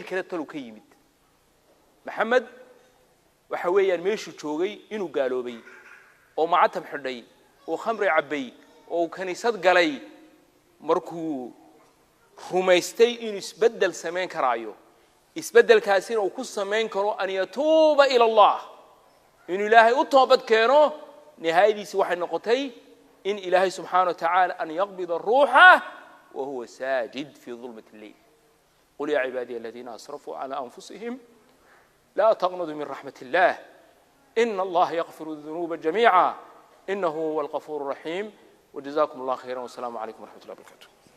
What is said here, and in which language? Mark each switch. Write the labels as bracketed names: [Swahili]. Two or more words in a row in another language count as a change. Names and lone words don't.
[Somali] kale talo ka yimid maxamed waxa weeyaan meeshuu joogay inuu gaaloobay oo macatab xidhay oo khamri cabay oo kaniisad galay markuu rumaystay inuu isbedel samayn karaayo isbedelkaasina uu ku samayn karo [Arabic] أن يتوب إلى الله [Somali] inuu ilaahay u toobad keeno nihaayadiisi waxay noqotay in ilaahay [Arabic] سبحانه وتعالى أن يقبض روحه وهو ساجد في ظلمة الليل قل يا عبادي الذين أسرفوا على أنفسهم لا تقنطوا من رحمة الله إن الله يغفر الذنوب جميعا إنه هو الغفور الرحيم وجزاكم الله خيرا والسلام عليكم ورحمة الله وبركاته